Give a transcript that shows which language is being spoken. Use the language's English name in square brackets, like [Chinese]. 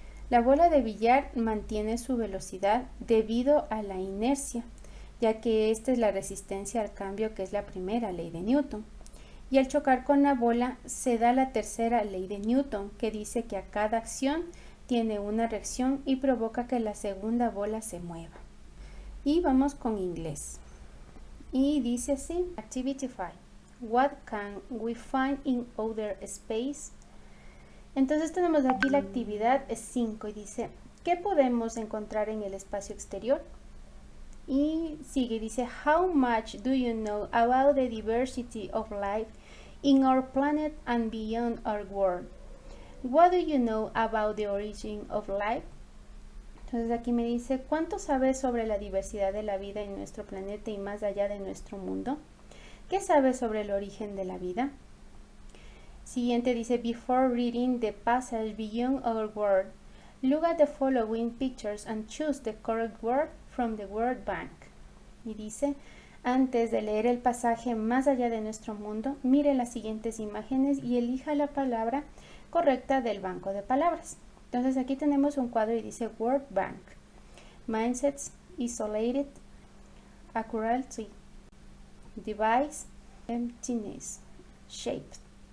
[Spanish] La bola de billar mantiene su velocidad debido a la inercia, ya que esta es la resistencia al cambio, que es la primera ley de Newton. Y al chocar con la bola se da la tercera ley de Newton, que dice que a cada acción tiene una reacción y provoca que la segunda bola se mueva. Y vamos con inglés. Y dice así, Activity 5. [English] What can we find in outer space? [Spanish] Entonces tenemos aquí la actividad 5 y dice, ¿qué podemos encontrar en el espacio exterior? Y sigue, dice, [English] How much do you know about the diversity of life in our planet and beyond our world? What do you know about the origin of life? [Spanish] Entonces aquí me dice, ¿cuánto sabes sobre la diversidad de la vida en nuestro planeta y más allá de nuestro mundo? ¿Qué sabes sobre el origen de la vida? Siguiente dice, [English] before reading the passage beyond our world, look at the following pictures and choose the correct word from the word bank. [Spanish] Y dice, antes de leer el pasaje más allá de nuestro mundo, mire las siguientes imágenes y elija la palabra correcta del banco de palabras. Entonces aquí tenemos un cuadro y dice [English] word bank, mindsets, isolated, accuracy, device, emptiness, shape.